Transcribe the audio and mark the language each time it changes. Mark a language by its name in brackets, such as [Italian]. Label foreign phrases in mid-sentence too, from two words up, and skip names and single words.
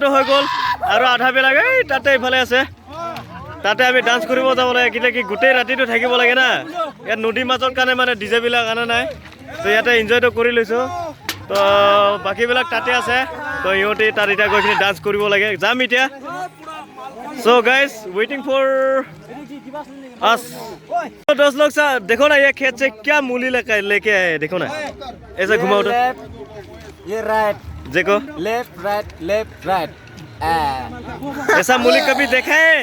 [Assamese] হৈ গ'ল আৰু আধাবিলাক এই তাতে ইফালে আছে তাতে আমি ডান্স কৰিব যাব লাগে কিন্তু কি গোটেই ৰাতিটো থাকিব লাগে না ইয়াত নদীৰ মাজৰ কাৰণে মানে ডিজেবিলাক অনা নাই তো ইয়াতে এনজয়টো কৰি লৈছোঁ তো বাকীবিলাক তাতে আছে তো সিহঁতে তাত এতিয়া গৈ কিনে ডান্স কৰিব লাগে যাম এতিয়া [English] so guys waiting for us [Hindi] तो दोस्त लोग सा देखो ना ये खेत से क्या मूली लेके आए देखो ना ऐसा घुमाओ तो ये राइट देखो [English] left right [Hindi] ऐसा मूली कभी देखा है